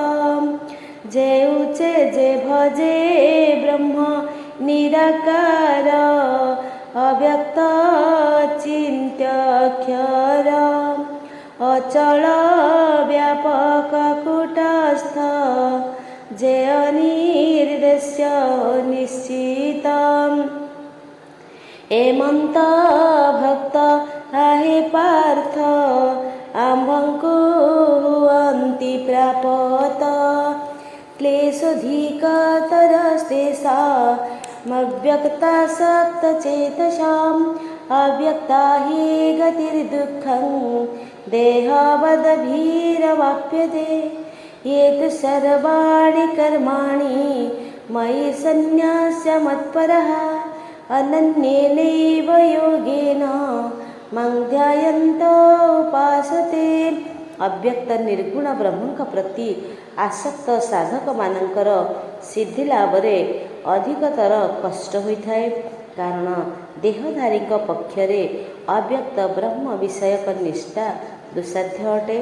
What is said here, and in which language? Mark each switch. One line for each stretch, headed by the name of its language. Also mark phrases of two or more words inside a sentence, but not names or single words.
Odia: ଯେଉଛେ ଯେ ଭଜେ ବ୍ରହ୍ମ ନିରାକାର ଅବ୍ୟକ୍ତ ଚିନ୍ତ୍ୟକ୍ଷର ଅଚଳ ବ୍ୟାପକ କୂଟସ୍ଥ ଯେ ଅନିର୍ଦ୍ଦେଶ୍ୟ ନିଶ୍ଚିତ। ଏମନ୍ତ ଭକ୍ତ ଆହେ ପାର୍ଥ ଆମ୍ଭଙ୍କୁ ହୁଅନ୍ତି ପ୍ରାପତ
Sanskrit: क्लेशोऽधिकतरस्तेषामव्यक्तासक्तचेतसाम् अव्यक्ता हि गतिर्दुःखं देहवदभिरवाप्यते। ये तु सर्वाणि कर्माणि मयि सन्न्यस्य मत्परः अनन्येनैव योगेन मां ध्यायन्तो उपासते।
Odia: ଅବ୍ୟକ୍ତ ନିର୍ଗୁଣ ବ୍ରହ୍ମଙ୍କ ପ୍ରତି ଆସକ୍ତ ସାଧକମାନଙ୍କର ସିଦ୍ଧି ଲାଭରେ ଅଧିକତର କଷ୍ଟ ହୋଇଥାଏ, କାରଣ ଦେହଧାରୀଙ୍କ ପକ୍ଷରେ ଅବ୍ୟକ୍ତ ବ୍ରହ୍ମ ବିଷୟକ ନିଷ୍ଠା ଦୁଃସାଧ୍ୟ ଅଟେ।